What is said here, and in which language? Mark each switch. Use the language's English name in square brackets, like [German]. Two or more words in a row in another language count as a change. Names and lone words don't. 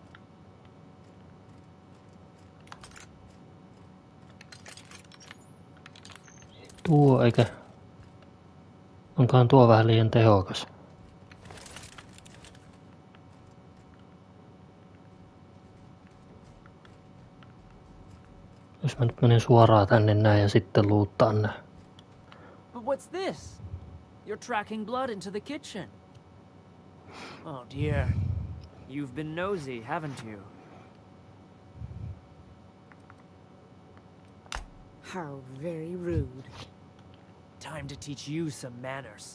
[Finnish] Tuo eikä... Onkohan tuo vähän liian tehokas? Jos mä nyt menen suoraan tänne näin ja sitten luuttaan nää. [English] But what's this? You're tracking blood into the kitchen. Oh dear. You've been nosy, haven't you? How very rude. Time to teach you some manners.